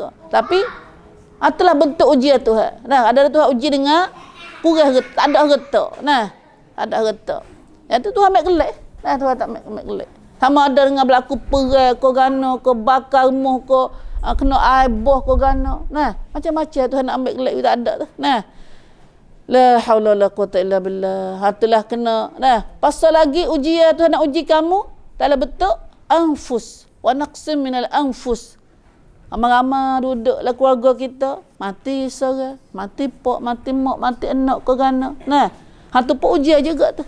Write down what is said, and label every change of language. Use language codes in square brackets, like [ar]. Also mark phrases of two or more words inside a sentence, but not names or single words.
[ms] Tapi itulah bentuk ujian Tuhan. Nah, ada Tuhan uji dengan kurang harta, tak ada harta. Nah, ada harta. Yang tu Tuhan ambil kelek. Nah, Tuhan tak ambil kelek. Sama ada dengan berlaku perang, kau gano, kau bakar rumah, kau kena air boh, kau gano. Nah, macam-macam Tuhan nak ambil kelek tak ada tu. [ar] Nah, لا حول ولا قوة إلا بالله. [ms] Hatulah kena. Nah, pasal lagi ujian Tuhan nak uji kamu dalam bentuk anfus. [ar] ونقص من الأنفس. [ms] Ramai-ramai duduklah keluarga kita, mati seorang, mati pak, mati mak, mati anak ke gana. Nah, hatu pun ujian juga tu.